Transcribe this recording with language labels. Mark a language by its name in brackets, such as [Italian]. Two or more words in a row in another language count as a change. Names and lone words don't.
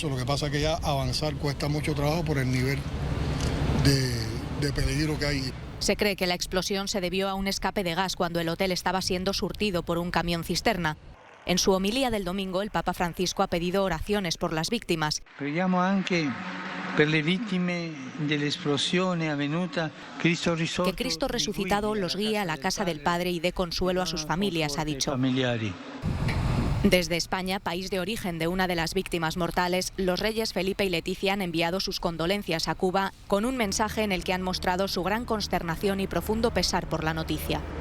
[Spanish] Lo que pasa es que ya avanzar cuesta mucho trabajo por el nivel de peligro que hay. Se cree que la explosión se debió a un escape de gas cuando el hotel estaba siendo surtido por un camión cisterna. En su homilía del domingo, el Papa Francisco ha pedido oraciones por las víctimas. [Italian] Preghiamo anche per le vittime dell'esplosione avvenuta. [Spanish] Que Cristo resucitado los guíe a la casa del Padre y dé consuelo a sus familias, ha dicho. Desde España, país de origen de una de las víctimas mortales, los reyes Felipe y Leticia han enviado sus condolencias a Cuba con un mensaje en el que han mostrado su gran consternación y profundo pesar por la noticia.